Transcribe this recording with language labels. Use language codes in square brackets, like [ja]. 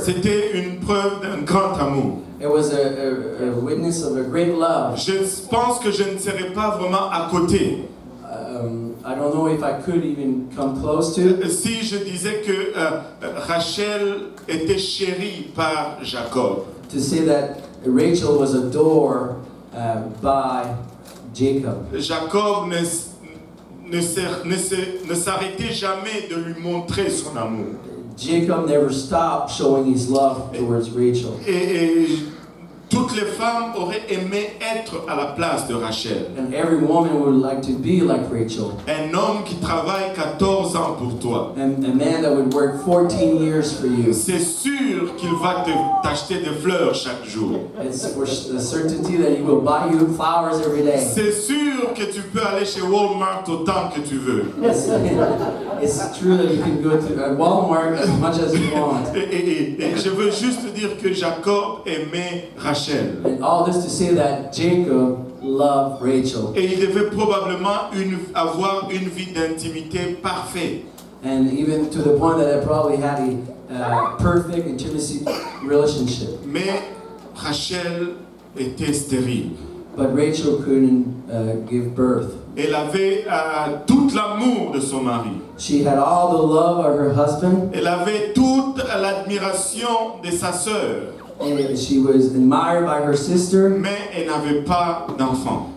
[fr] C'était une preuve d'un grand amour. [en] It was a witness of a great love. [fr] Je pense que je ne serais pas vraiment à côté [en] I don't know if I could even come close to. [fr] si je disais que Rachel était chérie par Jacob. [en] To say that Rachel was adored by Jacob. [fr] Jacob ne s'arrêtait jamais de lui montrer son amour. [en] Jacob never stopped showing his love towards Rachel. [fr] Et toutes les femmes auraient aimé être à la place de Rachel. [en] And every woman would like to be like Rachel. [fr] Un homme qui travaille 14 ans pour toi. [en] And a man that would work 14 years for you. [fr] C'est sûr qu'il va t'acheter des fleurs chaque jour. [en] It's for the certainty that he will buy you flowers every day. [fr] C'est sûr que tu peux aller chez Walmart autant que tu veux. [en] It's true that you can go to Walmart as much as you want. [fr] Et je veux juste dire que Jacob aimait Rachel. [en] And all this to say that Jacob loved Rachel. [fr] Et il devait probablement avoir une vie d'intimité parfaite. [en] And even to the point that they probably had a perfect intimacy relationship. [fr] Mais Rachel était stérile. [en] But Rachel couldn't give birth. [fr] Elle avait tout l'amour de son mari. [en] She had all the love of her husband. [fr] Elle avait toute l'admiration de sa sœur. [en] And she was admired by her sister. [fr] Mais elle n'avait pas d'enfant.